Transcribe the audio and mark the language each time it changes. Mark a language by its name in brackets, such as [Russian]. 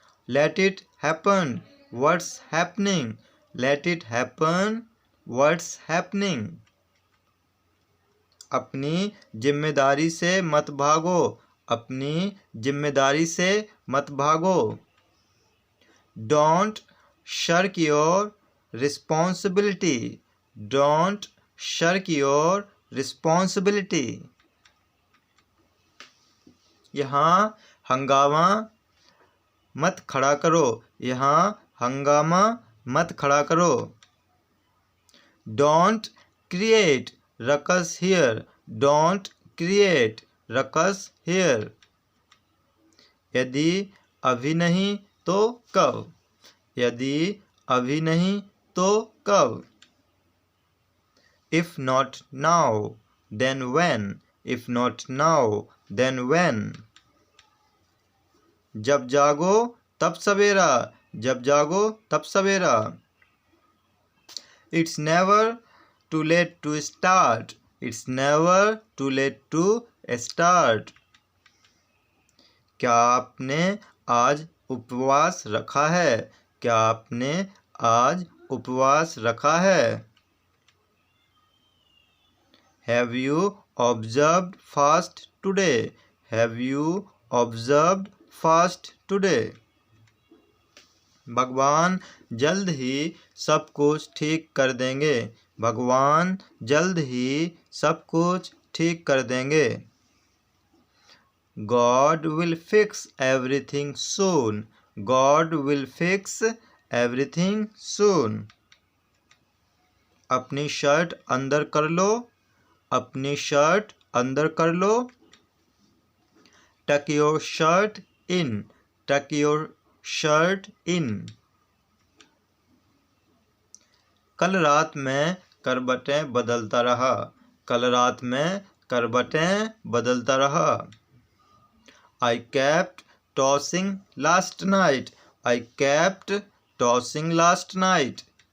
[English] Let it happen. What's happening? Let it happen. What's happening? [Hindi] अपनी जिम्मेदारी से मत भागो। अपनी जिम्मेदारी से मत भागो। [English] Don't shirk your responsibility. Don't shirk your responsibility. [Hindi] यहाँ हंगामा मत खड़ा करो। यहाँ हंगामा मत खड़ा करो। [English] Don't create ruckus here. Don't create ruckus here. [Hindi] यदि अभी नहीं तो कब। यदि अभी नहीं तो कब। [English] If not now, then when? If not now, then when? [Hindi] जब जागो तब सवेरा। जब जागो तब सवेरा। [English] It's never too late to start. It's never too late to start. [Hindi] क्या आपने आज उपवास रखा है। क्या आपने आज उपवास रखा है। [English] Have you observed fast today? Have you observed fast today? [Hindi] भगवान जल्द ही सब कुछ ठीक कर देंगे। भगवान जल्द ही सब कुछ ठीक कर देंगे। [English] God will fix everything soon. God will fix everything soon. [Hindi] अपनी शर्ट अंदर कर लो। अपनी शर्ट अंदर कर लो। [English] Tuck your shirt in. Tuck your shirt in. [Hindi] कल रात में करवटें बदलता रहा। कल रात में करवटें बदलता रहा। [English] I kept tossing last night. I kept tossing last night.